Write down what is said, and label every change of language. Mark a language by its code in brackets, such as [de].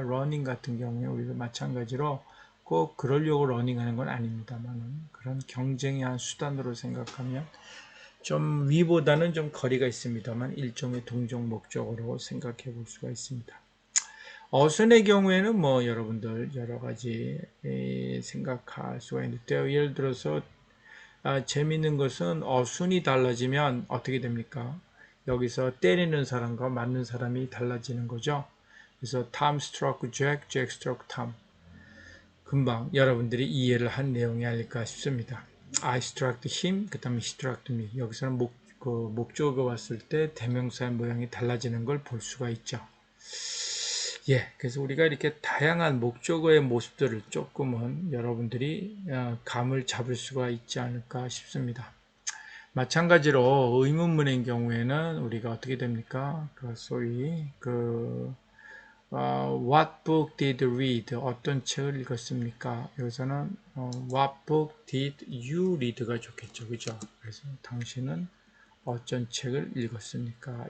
[ko] 러닝 같은 경우에 우리도 마찬가지로 꼭 그러려고 러닝하는 건 아닙니다만 그런 경쟁의 한 수단으로 생각하면 좀 위보다는 좀 거리가 있습니다만 일종의 동종 목적으로 생각해 볼 수가 있습니다. 어순의 경우에는 뭐 여러분들 여러 가지 생각할 수가 있는데요. 예를 들어서 재미있는 것은 어순이 달라지면 어떻게 됩니까? 여기서 때리는 사람과 맞는 사람이 달라지는 거죠. 그래서 [en] Tom struck Jack, Jack struck Tom. [ko] 금방 여러분들이 이해를 한 내용이 아닐까 싶습니다. [en] I struck him, [ko] 그 다음에 [en] he struck me. [ko] 여기서는 목적어가 왔을 때 대명사의 모양이 달라지는 걸 볼 수가 있죠. 예, 그래서 우리가 이렇게 다양한 목적어의 모습들을 조금은 여러분들이 감을 잡을 수가 있지 않을까 싶습니다. 마찬가지로 의문문의 경우에는 우리가 어떻게 됩니까? 그 소위 [en] What book did you read? [ko] 어떤 책을 읽었습니까? 여기서는 [en] What book did you read [ko] 가 좋겠죠, 그죠? 그래서 당신은 어떤 책을 읽었습니까?